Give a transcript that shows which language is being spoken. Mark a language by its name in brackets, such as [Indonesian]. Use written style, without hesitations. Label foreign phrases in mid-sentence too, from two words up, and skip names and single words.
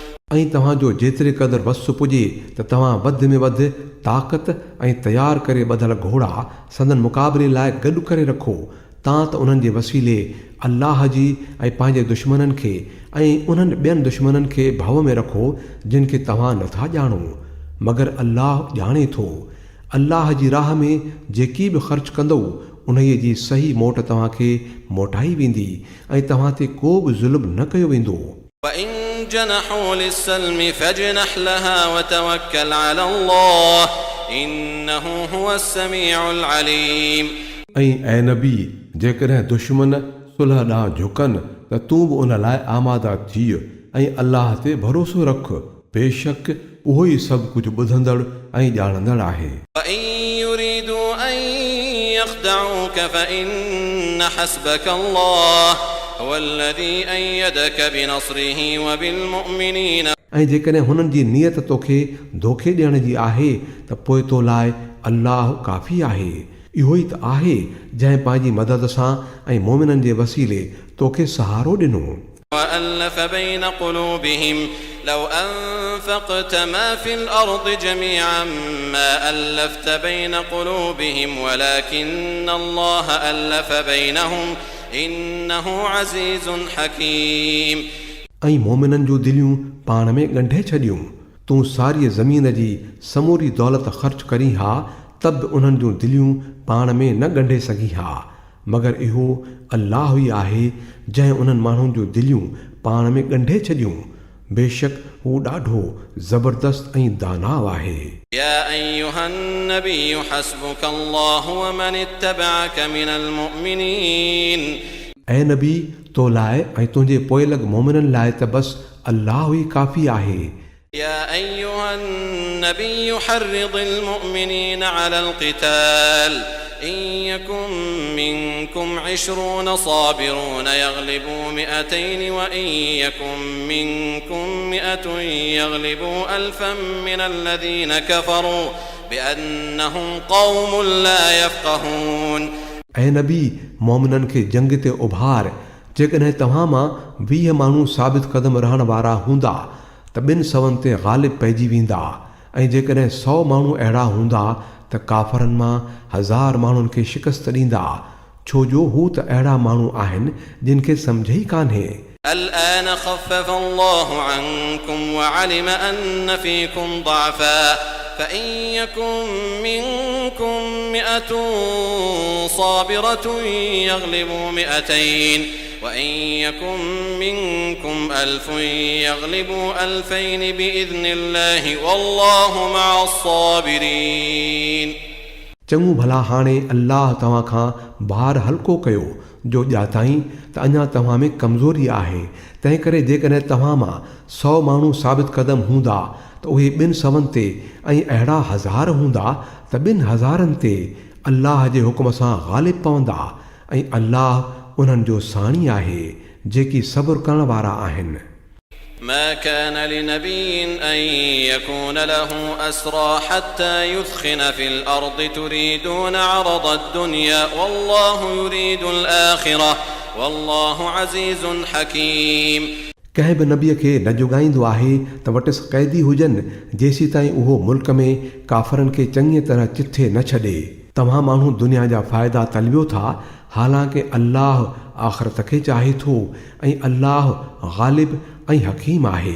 [Sindhi] ऐं तव्हांजो जेतिरे क़दुरु वसु पुॼे त तव्हां वधि में वधि ताक़त ऐं तयारु करे ॿधल घोड़ा संदन मुक़ाबले लाइ गॾु करे रखो। तां त उन्हनि जे वसीले अल्लाह जी ऐं पंहिंजे दुश्मननि खे ऐं उन्हनि ॿियनि दुश्मननि खे भउ में रखो जिन खे तव्हां नथा ॼाणो, मगर अल्लाह ॼाणे थो। अल्लाह जी राह में जेकी बि ख़र्च कंदो उन जी सही मोट तव्हांखे मोटाई वेंदी ऐं तव्हां ते को बि ज़ुल्म न कयो वेंदो। [Arabic] وَإِن جَنَحُوا لِلسَّلْمِ فَاجْنَحْ لَهَا وَتَوَكَّلْ عَلَى اللَّهِ إِنَّهُ هُوَ السَّمِيعُ الْعَلِيمُ। [Sindhi] ऐं ऐं नबी जेकॾहिं दुश्मन सुलह ॾांहुं झुकनि त तूं बि उन लाइ आमादा थी ऐं अल्लाह ते भरोसो रख, बेशक उहो ई सभु कुझु ॿुधंदड़ ऐं ॼाणंदड़ आहे। [Arabic] وَإِن يُرِيدُوا أَن يَخْدَعُوكَ فَإِنَّ حَسْبَكَ اللَّهُ هُوَ الَّذِي أَيَّدَكَ بِنَصْرِهِ وَبِالْمُؤْمِنِينَ। [Sindhi] ऐं जेकॾहिं हुननि जी नियत तोखे धोखे ॾियण जी आहे त पोइ तो लाइ अल्लाह काफ़ी आहे। इहो ई त आहे जंहिं पंहिंजी मदद सां ऐं मोमिननि जे वसीले तोखे सहारो ॾिनो। [Arabic] وَأَلَّفَ بَيْنَ قُلُوبِهِمْ لَوْ أَنفَقْتَ مَا فِي الْأَرْضِ جَمِيعًا مَا أَلَّفْتَ بَيْنَ قُلُوبِهِمْ وَلَكِنَّ اللَّهَ أَلَّفَ بَيْنَهُمْ إِنَّهُ عَزِيزٌ حَكِيمٌ। [Sindhi] ऐं मोमिननि जूं दिलियूं पाण में ॻंढे छॾियूं। तूं सारी ज़मीन जी समूरी दौलत ख़र्च करी हा त बि उन्हनि जूं दिलियूं पाण में न ॻंढे सघी हा, मगर इहो अल्लाह ई आहे जंहिं उन्हनि माण्हुनि जूं दिलियूं पाण में ॻंढे छॾियूं। बेशक हू ॾाढो ज़बरदस्त ऐं दानाव आहे। [Arabic] يا أيها النبي حسبك الله ومن اتبعك من المؤمنين। [Sindhi] ऐं नबी तो लाइ ऐं तुंहिंजे पोइलॻ मोमिननि लाइ त बसि अल्लाह ई काफ़ी आहे। [Arabic] يا أيها النبي حرض المؤمنين على القتال إن يكن منكم 20 صابرون يغلبوا 200 وإن يكن منكم 100 يغلبوا 1000 من الذين كفروا بأنهم قوم لا يفقهون। [Sindhi] ऐं नबी मोमिननि खे जंग ते उभार, जेकॾहिं तव्हां मां 20 माण्हू साबित क़दम रहण वारा हूंदा त 200 ते ग़ालिब पइजी वेंदा, ऐं जेकॾहिं 100 माण्हू अहिड़ा हूंदा त काफ़रनि मां 1000 माण्हुनि खे शिकस्त ॾींदा, छो जो हू त अहिड़ा माण्हू आहिनि जिन खे सम्झ ई कान्हे। [Arabic] الآن خفف الله عنكم وعلم أن فيكم ضعفا فإن يكن منكم 100 صابرة يغلبوا 200 وإن يكن منكم 1000 يغلبوا 2000 بإذن الله والله مع الصابرين। [Sindhi] चङो भला हाणे अल्लाह तव्हां खां भार हल्को कयो जो ॼाताईं त अञा तव्हां में कमज़ोरी आहे। तंहिं करे जेकॾहिं तव्हां मां 100 माण्हू साबित क़दम हूंदा त उहे 200 ते ऐं अहिड़ा 1000 हूंदा त 2000 ते अल्लाह जे हुकुम सां ग़ालिब पवंदा, ऐं अल्लाह उन्हनि जो साणी आहे जेकी सब्र करण वारा आहिनि। [Arabic] ما كان لنبي أن يكون له أسرى حتى يثخن في الأرض تريدون عرض الدنيا والله يريد الآخرة والله عزيز حكيم। [Sindhi] कंहिं बि नबीअ खे न जुगाईंदो आहे त वटिस क़ैदी हुजनि जेसीं ताईं उहो मुल्क में काफ़रनि खे चङी तरह चिथे न छॾे। तव्हां माण्हू दुनिया जा फ़ाइदा तलबियो था, हालांकि अल्लाह आख़िरत खे चाहे थो ऐं अल्लाह ग़ालिब ऐं हकीम आहे।